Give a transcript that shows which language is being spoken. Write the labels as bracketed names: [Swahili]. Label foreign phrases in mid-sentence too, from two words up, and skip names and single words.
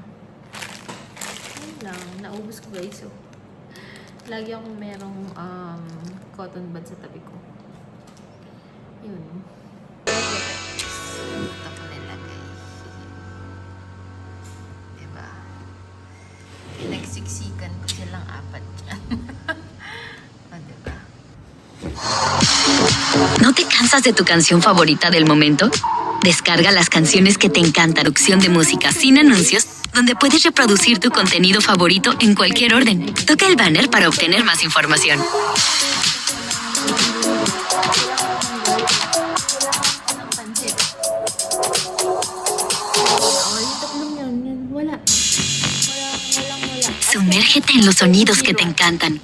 [Filipino] Yun lang, naubos ko, guys, lagi akong merong cotton bud sa tabi ko. Yun. Ito ko nilagay. Diba? Nagsiksikan ko silang 4 dyan. Diba? [Spanish] ¿No te cansas de tu canción favorita del momento? Descarga las canciones que te encantan. Traducción de música sin anuncios, donde puedes reproducir tu contenido favorito en cualquier orden. Toca el banner para obtener más información. Sumérgete en los sonidos que te encantan.